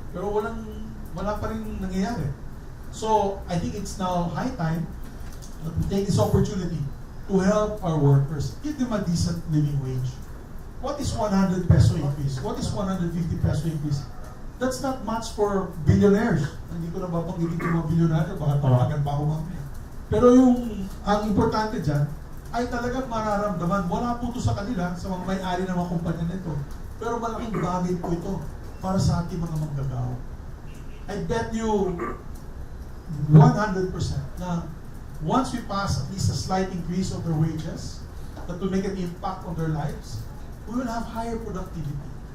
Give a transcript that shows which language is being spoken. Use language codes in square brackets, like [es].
[tl] Pero wala pa rin nangyayari. [en] So, I think it's now high time that we take this opportunity to help our workers, give them a decent living wage. What is 100 peso increase? What is 150 peso increase? That's not much for billionaires. [tl] Hindi ko na babanggitin yung mga billionaire, baka tawagan pa ako mamaya. Pero ang importante dyan, ay talagang mararamdaman, wala po ito sa kanila, sa mga may-ari ng mga kumpanya nito. Pero malaking bagay po ito para sa ating mga manggagawa. [en] I bet you 100% na once we pass at least a slight increase of their wages that will make an impact on their lives, we will have higher productivity.